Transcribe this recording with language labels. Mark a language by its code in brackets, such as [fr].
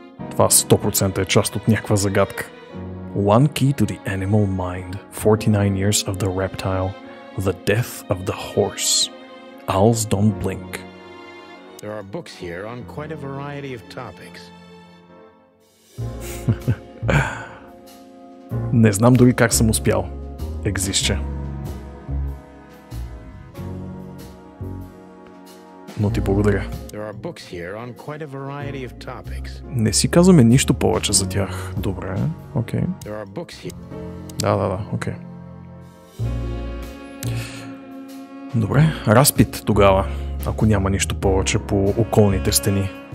[bg] Това 100% е част от някаква загадка. [en] One key to the animal mind. 49 years of the reptile. The death of the horse. Owls don't blink. There are books here on quite a variety of topics. [bg] Не знам дори как съм успял. Екзистче. но ти благодаря. [en] There are books here on quite a variety of topics. [bg] Не си казваме нищо повече за тях. Добре, окей. [en] There are books here. [bg] Да, окей. Добре, разпит тогава, ако няма нищо повече по околните стени.